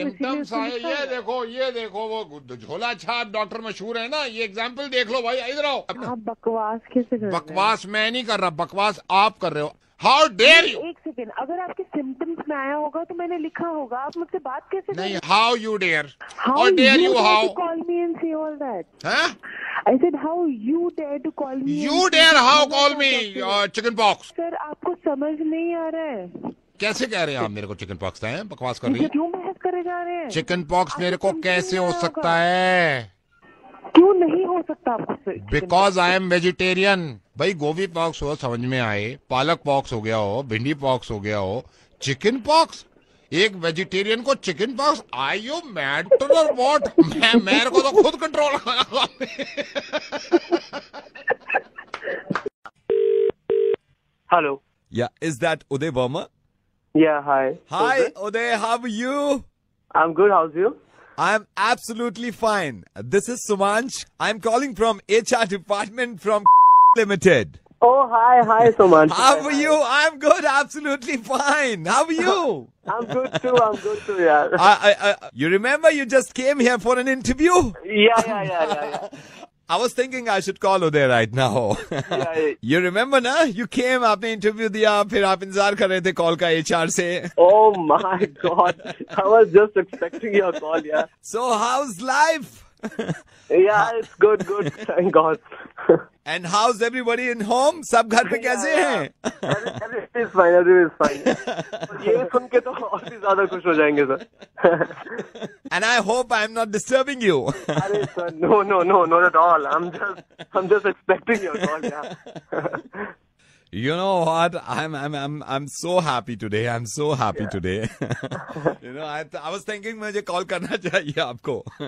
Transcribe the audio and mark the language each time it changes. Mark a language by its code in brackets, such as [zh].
[hi] Symptoms आए, ये देखो वो झोला छाप डॉक्टर मशहूर है ना, ये एग्जाम्पल देख लो भाई। इधर आओ। आप बकवास कैसे कर रहे हैं? बकवास मैं नहीं कर रहा, बकवास आप कर रहे हो। [en] How dare you. [hi] एक सेकेंड, अगर आपके सिम्टम्स में आया होगा तो मैंने लिखा होगा। आप मुझसे बात कैसे नहीं? [en] How you dare, how dare you, how call me and say all that? [hi] हाँ, [en] I said how you dare to call me? You dare how call me chicken pox? [hi] Sir आपको समझ नहीं आ रहा है। कैसे कह रहे हैं आप मेरे को चिकन पॉक्स है? बकवास कर रही है। क्यों बहस करे जा रहे हैं? चिकन पॉक्स मेरे को कैसे हो सकता है? क्यों नहीं हो सकता आपको? [en] Because I am vegetarian. [hi] भाई गोभी पॉक्स हो समझ में आए, पालक पॉक्स हो गया हो, भिंडी पॉक्स हो गया हो, चिकन पॉक्स एक वेजिटेरियन को chicken pox? [en] I you mad to what? [hi] मेरे को तो खुद कंट्रोल। [en] Hello, yeah is that Uday Verma? Yeah, hi. Hi, Uday, how are you? I'm good, how's you? I'm absolutely fine. This is Sumanch. I'm calling from HR department from Limited. Oh, hi, Sumanch. How are you? I'm good, absolutely fine. How are you? I'm good too, yeah. You remember you just came here for an interview? Yeah. I was thinking I should call Uday right now. Yeah. You remember ना? You came, [hi] आपने interview दिया, फिर आप इंतजार कर रहे थे call का HR से. [en] Oh my God, I was just expecting your call, yeah. So how's life? Yeah, it's good, thank God. And how's everybody in home? [hi] सब घर पे कैसे हैं? [en] Everything is fine. [hi] ये सुन के तो और भी ज्यादा खुश हो जाएंगे sir. [en] And I hope I'm not disturbing you. [hi] अरे sir, [en] no, not at all. I'm just expecting your call, yeah. You know what? I'm so happy today. I'm so happy today. You know, I was thinking [hi] मुझे call करना चाहिए आपको.